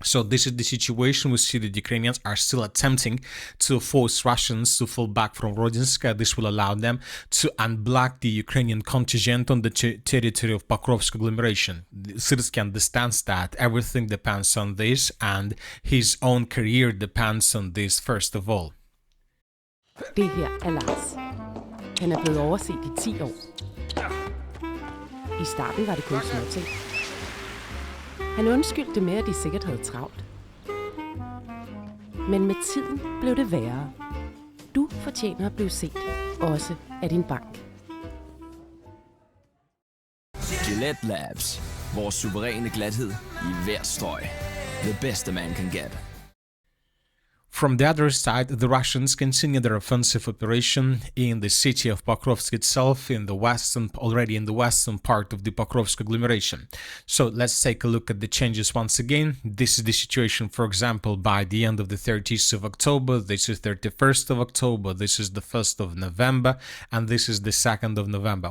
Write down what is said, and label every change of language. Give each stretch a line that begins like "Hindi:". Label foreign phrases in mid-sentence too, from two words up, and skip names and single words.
English: So this is the situation. We see that Ukrainians are still attempting to force Russians to fall back from Rodinska. This will allow them to unblock the Ukrainian contingent on the territory of Pokrovsk agglomeration. Syrskyi understands that everything depends on this, and his own career depends on this first of all.
Danish: Det her er Lars. Han er blevet overset i 10 år. I starten var det kun småting. Han undskyldte med, at de sikkert havde travlt. Men med tiden blev det værre. Du fortjener at blive set, også af din bank. Gillette Labs. Vores suveræne glathed i hver strøg.
English: The best a man can get. From the other side, the Russians continue their offensive operation in the city of Pokrovsk itself, already in the western part of the Pokrovsk agglomeration. So let's take a look at the changes once again. This is the situation, for example, by the end of the 30th of October, this is 31st of October, this is the 1st of November, and this is the 2nd of November.